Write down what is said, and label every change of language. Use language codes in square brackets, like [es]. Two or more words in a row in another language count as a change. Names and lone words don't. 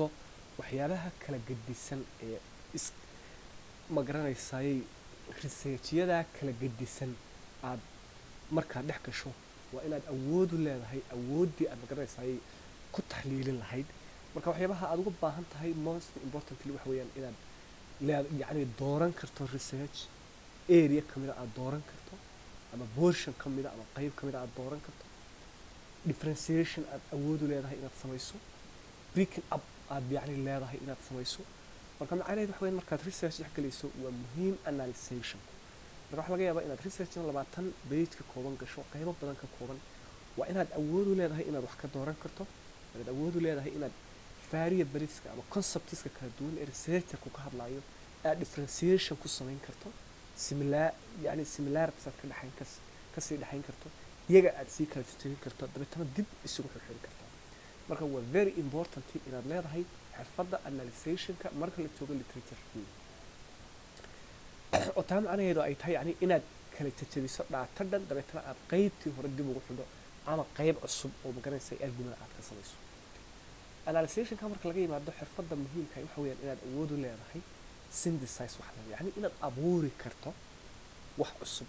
[so] waxyaabaha kala gedisan ee magaranaysaay researchyada kala gedisan aad markaad dhex gasho waa inaad awood u leedahay awooddii aad magaranaysaay ku taxliilin lahayd marka waxyaabaha aad uga baahan tahay [en] most importantly [so] waxa weeyaan inaad yacni dooran karto [en] research area [so] kamida aad dooran karto ama portion kamida ama qayb kamida aad dooran karto differentiation aad awood u leedahay inaad samayso [en] breaking up [so] aad yacni leedahay inaad samayso marka macnaheedu waxa weeyaan markaad research dhex galayso waa muhiim analysation marka waxaa laga yaabaa inaad researchna 20 page ka kooban gasho qaybo badan ka kooban waa inaad awood u leedahay inaad wax ka dooran karto inaad awood u leedahay inaad variableska ama conceptska kala duwan ee researcherku ka hadlayo aad differentiation ku samayn karto similarities aad kasii dhexayn karto iyaga aad sii kala tirin karto dabeetana dib isugu xirxiri karto marka waa [en] very important [so] inaad leedahay xirfadda analysationka marka la joogo [en] literature review [so] oo taa macnaheedu ay tahay yani inaad kala jajabiso dhaata dhan dabeetana aad qaybtii hore dib ugu xidho ama qayb cusub oo magaranaysa argument aad ka samayso analysationka marka laga yimaado xirfadda muhiimka waxa weeyaan inaad awood u leedahay synthesize wax la yani inaad abuuri karto wax cusub